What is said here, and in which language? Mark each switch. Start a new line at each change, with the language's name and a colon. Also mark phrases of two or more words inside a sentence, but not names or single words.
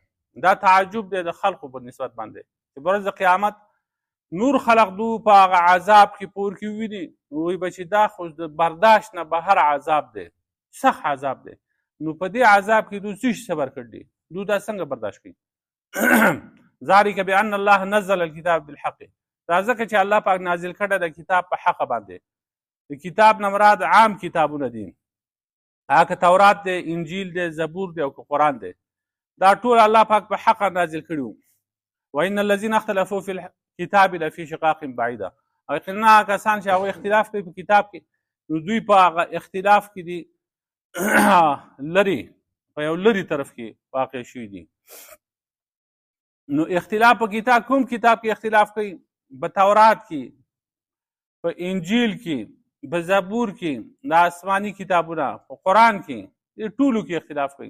Pashto: دا تعجب دی د خلقو په نسبت باندې چې په ورځ د قیامت نور خلق دو په هغه عذاب کې پور کې وویني، وایي به چې دا خو د برداشت نه بهر عذاب دی، سخت عذاب دی. نو په دې عذاب کې دوی څه شي صبر کړي، دوی دا څنګه برداشت کوي؟
Arabic: ذلک بان الله نزل الکتاب بالحق،
Pashto: دا ځکه چې الله پاک نازل کړی د کتاب په حق باندې. د کتاب نه مراد عام کتابونه دي، هغه تورات دی، انجیل دی، زبور دی او که قرآن دی، دا ټول الله پاک په حق نازل کړي وو.
Arabic: وان الذین اختلفوا فی الکتاب لفی شقاق بعیده،
Pashto: او یقینا کسان چې هغوی اختلاف کوي په کتاب کې، نو دوی په هغه اختلاف کې دي لرې، په یو لرې طرف کې واقع شوي دي. نو اختلاف په کتاب، کوم کتاب کې اختلاف کوي؟ په تورات کې، په انجیل کې، په زبور کې، د آسماني کتابونه، په قرآن کې، دې ټولو کې اختلاف کوي.